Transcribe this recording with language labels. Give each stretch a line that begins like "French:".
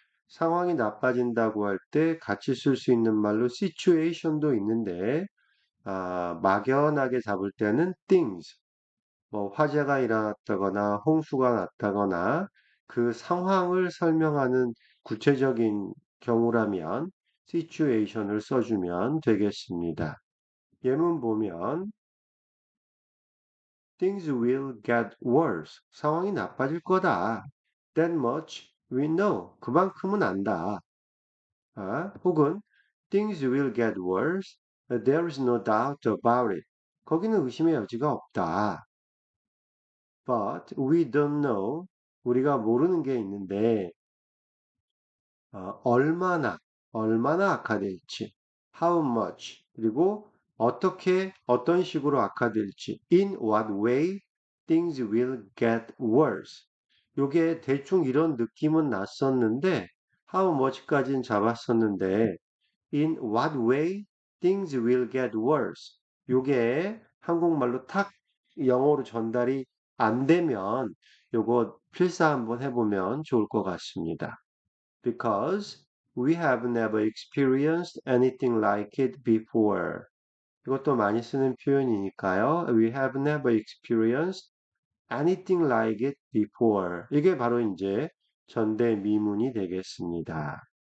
Korean: 상황이 나빠진다고 할 때 같이 쓸 수 있는 말로 situation도 있는데 막연하게 잡을 때는 things 뭐 화재가 일어났다거나 홍수가 났다거나 그 상황을 설명하는 구체적인 경우라면 situation을 써주면 되겠습니다. 예문 보면
English: things will get worse.
Korean: 상황이 나빠질 거다.
English: That much we know.
Korean: 그만큼은 안다.
English: 혹은 things will get worse. There is no doubt about it.
Korean: 거기는 의심의 여지가 없다.
English: But we don't know.
Korean: 우리가 모르는 게 있는데, 얼마나 악화될지,
English: how much,
Korean: 그리고 어떤 식으로 악화될지,
English: in what way things will get worse.
Korean: 요게 대충 이런 느낌은 났었는데,
English: how much
Korean: 까지는 잡았었는데,
English: in what way things will get worse.
Korean: 요게 한국말로 탁 영어로 전달이 안 되면 요거 필사 한번 해보면 좋을 것 같습니다.
English: Because we have never experienced anything like it before.
Korean: 이것도 많이 쓰는 표현이니까요.
English: We have never experienced anything like it before.
Korean: 이게 바로 이제 전대미문이 되겠습니다.